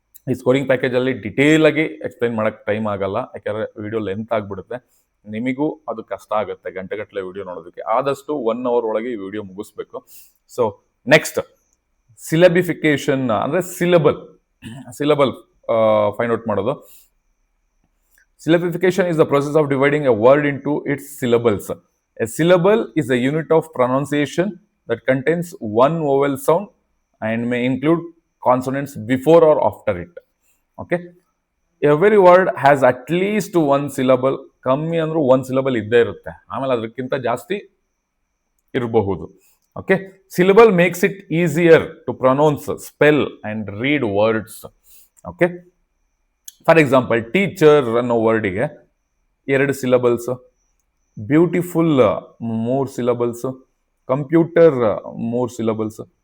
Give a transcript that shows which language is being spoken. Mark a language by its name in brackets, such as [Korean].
[Kannada] ಈ scoring ಪ್ಯಾಕೇಜಲ್ಲಿ detail ಆಗಿ explain ಮಾಡಕ್ಕೆ ಟೈಮ್ ಆಗಲ್ಲ, ಯಾಕಂದರೆ ವಿಡಿಯೋ ಲೆಂತ್ ಆಗಿಬಿಡುತ್ತೆ, ನಿಮಗೂ ಅದು ಕಷ್ಟ ಆಗುತ್ತೆ ಗಂಟೆಗಟ್ಟಲೆ ವಿಡಿಯೋ ನೋಡೋದಕ್ಕೆ. ಆದಷ್ಟು 1 hour ಒಳಗೆ ಈ ವಿಡಿಯೋ ಮುಗಿಸ್ಬೇಕು. ಸೊ ನೆಕ್ಸ್ಟ್ ಸಿಲಬಿಫಿಕೇಶನ್ ಅಂದರೆ ಸಿಲಬಲ್ ಫೈಂಡ್ ಔಟ್ ಮಾಡೋದು. [English] Syllabification is the process of dividing a word into its syllables. A syllable is a unit of pronunciation that contains one vowel sound and may include consonants before or after it. Okay? Every word has at least one syllable. [Kannada] ಕಮ್ಮಿ ಅಂದ್ರೂ ಒಂದು syllable ಇದ್ದೇ ಇರುತ್ತೆ, ಆಮೇಲೆ ಅದಕ್ಕಿಂತ ಜಾಸ್ತಿ ಇರಬಹುದು. [English] Okay, syllable makes it easier to pronounce, spell and read words. Okay, for example teacher ಅನ್ನೋ ವರ್ಡಿಗೆ 2 syllables, beautiful 3 syllables, computer 3 syllables.